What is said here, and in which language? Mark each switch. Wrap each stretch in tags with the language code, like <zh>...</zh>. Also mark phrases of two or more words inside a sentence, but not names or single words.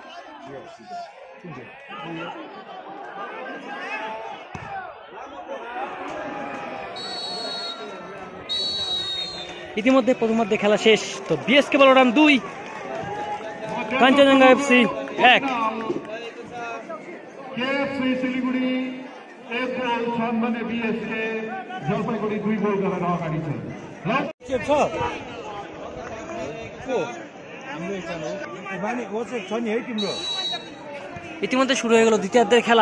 <bn>ইতিমধ্যে প্রথমার্ধে খেলা শেষ। তো বিএসকে বলরাম 2, কাঞ্চনজঙ্ঘা এফসি 1।</bn> <ne>केएफसी सिलिगुडी 1 गोल छ भने बीएसके जलपाइगुडी 2 गोल गरेर अगाडि छ।</ne> <bn>ইতিমধ্যে শুরু হয়ে গেল দ্বিতীয়ার্ধের খেলা।</bn>